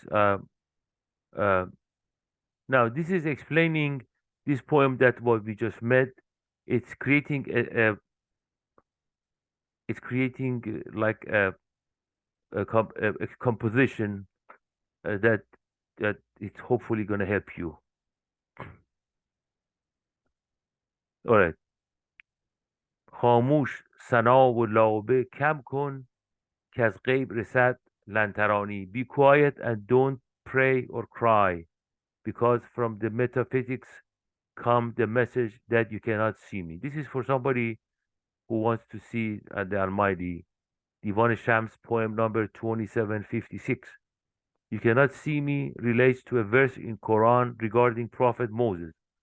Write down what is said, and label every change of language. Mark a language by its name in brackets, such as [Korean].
[English] Uh, Now this is explaining this poem that what we just met. It's creating it's creating like a composition that it's hopefully going to help you. All right. [Persian] خاموش سنا و لابه کم کن که از غیب رسد لنترانی. [English] Be quiet and don't pray or cry because from the metaphysics come the message that you cannot see me. This is for somebody who wants to see the Almighty. Divan Shams poem number 2756. You cannot see me relates to a verse in Quran regarding Prophet Moses.